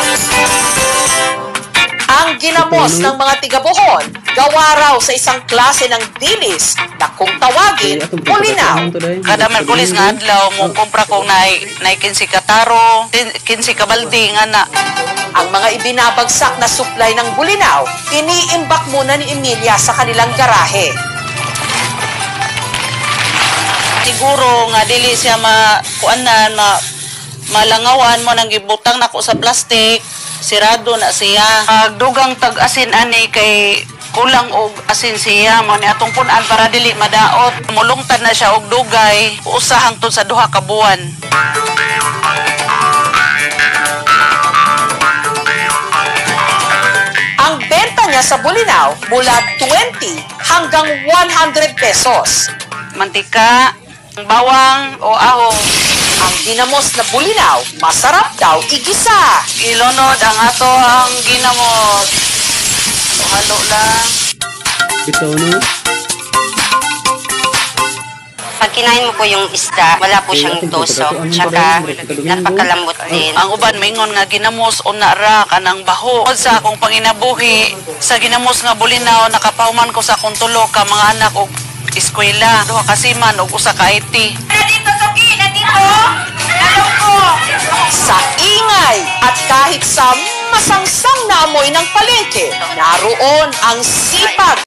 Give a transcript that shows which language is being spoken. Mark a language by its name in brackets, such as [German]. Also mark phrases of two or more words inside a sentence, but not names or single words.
[Filipino] Ang ginamos ng mga tiga-Bohol, gawa raw sa isang klase ng dilis na kung tawagin, bulinaw. [Cebuano] Kada Merkulis nga adlaw mo kumpra kong nay 15 kataro, 15 kabaldi nga na. [Filipino] Ang mga ibinabagsak na supply ng bulinaw, iniimbak muna ni Emilia sa kanilang garahe. [Cebuano] Siguro nga dili siya makuanan, malangawan mo nang gibutang nako sa plastic, sirado na siya. Dugang tag-asin ani kay kulang og asin siya mo ni atong punan para dili madaot. Mulungtad na siya og dugay, usa hangtod sa duha ka buwan. [Filipino] Ang benta niya sa bulinaw mula 20 hanggang 100 pesos. [Cebuano] Mantika, bawang o ahong. [Filipino] Ang ginamos na bulinaw, masarap daw igisa. [Cebuano] Ilunod ang ato ang ginamos. Halo lang. [Filipino] Ito, no? Pag kinain mo po yung isda, wala po siyang tusok, tsaka napakalambot din. [Cebuano] Ang uban maingon nga ginamos o nara kanang baho. Sa akong panginabuhi, sa ginamos nga bulinaw, nakapahuman ko sa akong tulo ka mga anak og eskwela. Duha ka siman og usa ka IT. [Filipino] Sa ingay at kahit sa masangsang na amoy ng palengke, naroon ang sipag